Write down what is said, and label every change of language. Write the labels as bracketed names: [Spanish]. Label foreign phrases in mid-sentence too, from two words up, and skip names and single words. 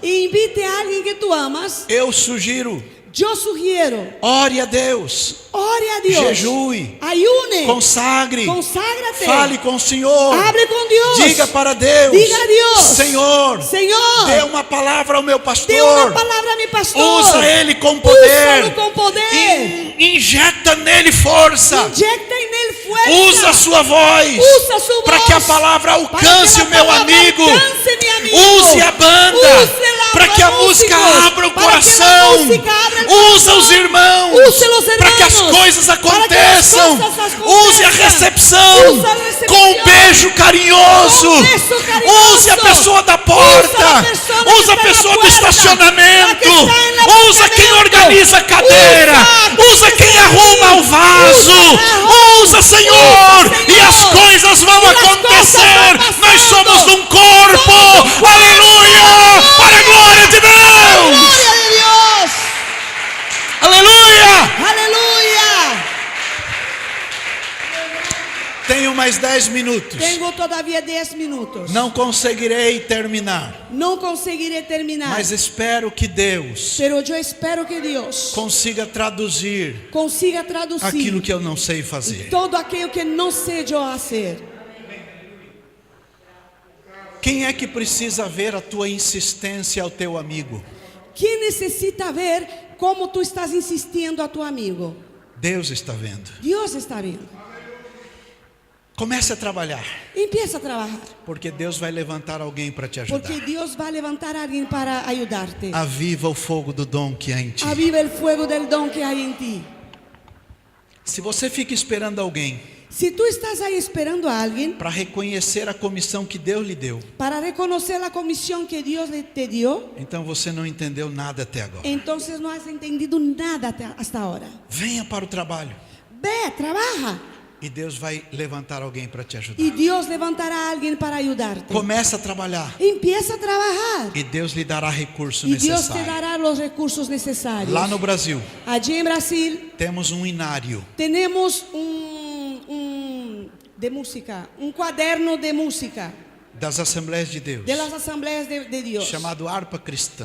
[Spanish] e invite a alguien que tú amas, [Portuguese] eu sugiro, [Spanish] yo sugiero, [Portuguese] ore a Deus, [Spanish] ore a Dios, [Portuguese] jejue, [Spanish] ayune, [Portuguese] consagre, [Spanish] conságrate, [Portuguese] fale com o Senhor, [Spanish] hable con Dios, [Portuguese] diga para Deus, [Spanish] diga a Dios, [Portuguese] Senhor, [Spanish] Señor, [Portuguese] dê uma palavra ao meu [Spanish] dé una [Portuguese] pastor, [Spanish] palabra a mi pastor, [Portuguese] usa ele com poder, [Spanish] úsalo con poder, [Portuguese] injeta nele força, [Spanish] inyecta en él fuerza, [Portuguese] usa a sua voz, [Spanish] usa su para voz, [Portuguese] que a palavra [Spanish] para que alcance la [Portuguese] o meu [Spanish] palabra [Portuguese] amigo, [Spanish] alcance mi amigo, [Portuguese] use a banda, [Spanish] use la [Portuguese] para que a música [Spanish] músicos, [Portuguese] abra o [Spanish] para que la [Portuguese] coração, [Spanish] música abra el [Portuguese] usa os [Spanish] corazón, [Portuguese] irmãos, [Spanish] use los [Portuguese] para que as [Spanish] hermanos, [Portuguese] coisas [Spanish] para que las [Portuguese] aconteçam, [Spanish] cosas aconteçam, [Portuguese] use a recepção, usa a recepção, com um beijo carinhoso, com um beijo carinhoso, use a pessoa da porta, usa a pessoa do estacionamento, usa quem organiza a cadeira, usa quem arruma o vaso, usa, Senhor, e as coisas vão acontecer. Nós somos um corpo, aleluia, para a glória de Deus, [Spanish] gloria de Dios, [Portuguese] aleluia. [Spanish] aleluya. [Portuguese] Tenho mais 10 minutos, [Spanish] Tengo todavía 10 minutos. [Portuguese] não conseguirei terminar, [Spanish] No conseguiré terminar, [Portuguese] mas espero que Deus [Spanish] pero yo espero que Dios [Portuguese] consiga traduzir [Spanish] consiga traducir [Portuguese] aquilo que eu não sei fazer. [Spanish] todo aquello que no sé yo hacer. [Portuguese] Quem é que precisa ver a tua insistência ao teu amigo? [Spanish] ¿Quién necesita ver cómo tú estás insistiendo a tu amigo? [Portuguese] Deus está vendo. [Spanish] Dios está viendo. [Portuguese] Comece a trabalhar, [Spanish] Empieza a trabajar, [Portuguese] porque Deus vai levantar alguém para te [Spanish] porque [Portuguese] ajudar. [Spanish] Dios va a levantar a alguien para ayudarte. [Portuguese] Aviva o fogo do dom que há em ti. [Spanish] Aviva el fuego del don que hay en ti. [Portuguese] Se você fica esperando alguém [Spanish] Si tú estás ahí esperando a alguien [Portuguese] para reconhecer a comissão que Deus lhe deu, [Spanish] para reconocer la comisión que Dios te dio, [Portuguese] então você não entendeu nada até agora. [Spanish] entonces no has entendido nada hasta ahora. [Portuguese] Venha para o trabalho [Spanish] Ve, trabaja, [Portuguese] e Deus vai levantar alguém para te ajudar. [Spanish] y Dios levantará a alguien para ayudarte. [Portuguese] Comece a trabalhar [Spanish] Empieza a trabajar [Portuguese] e Deus lhe dará recurso [Spanish] y Dios te [Portuguese] necessário. [Spanish] dará los recursos necesarios. [Portuguese] Lá no Brasil, [Spanish] Allí en Brasil [Portuguese] temos um inário [Spanish] tenemos de música, un cuaderno de música [Portuguese] das Assembleias de Deus, [Spanish] de las asambleas de Dios, [Portuguese] chamado Harpa Cristã.